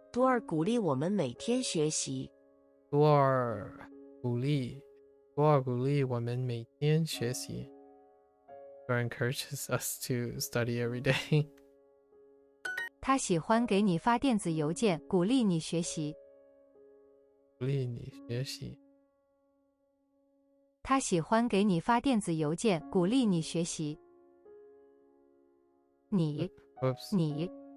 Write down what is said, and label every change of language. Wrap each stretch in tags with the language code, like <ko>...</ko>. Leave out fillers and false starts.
<zh>多尔鼓励我们每天学习。多尔鼓励我们每天学习。</zh> <en>Tour encourages us to study every day.</en> <zh>他喜欢给你发电子邮件，鼓励你学习。鼓励你学习。他喜欢给你发电子邮件，鼓励你学习。你</zh> <en>Oops.</en>